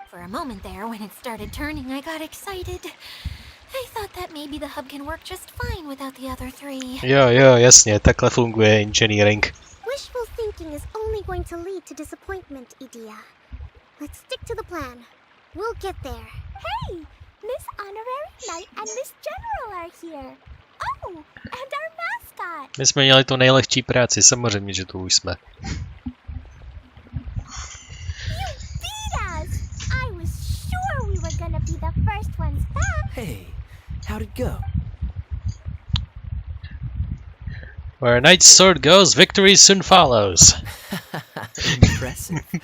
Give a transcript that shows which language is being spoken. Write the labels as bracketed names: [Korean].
[English] For a moment there, when it started turning, I got excited. I thought that maybe the hub can work just fine without the other 3. [Czech] Jo, jasně, takhle funguje engineering. [English] Wishful thinking, Rushing is only going to lead to disappointment, Idia. Let's stick to the plan. We'll get there. Hey! Miss Honorary Knight and Miss General are here. Oh, and our mascot. [Czech] My jsme měli tu nejlehčí práci, samozřejmě, že tu už jsme. [English] You beat us! I was sure we were gonna be the first ones back. Hey, how'd it go? Where a knight's sword goes, victory soon follows. Impressive.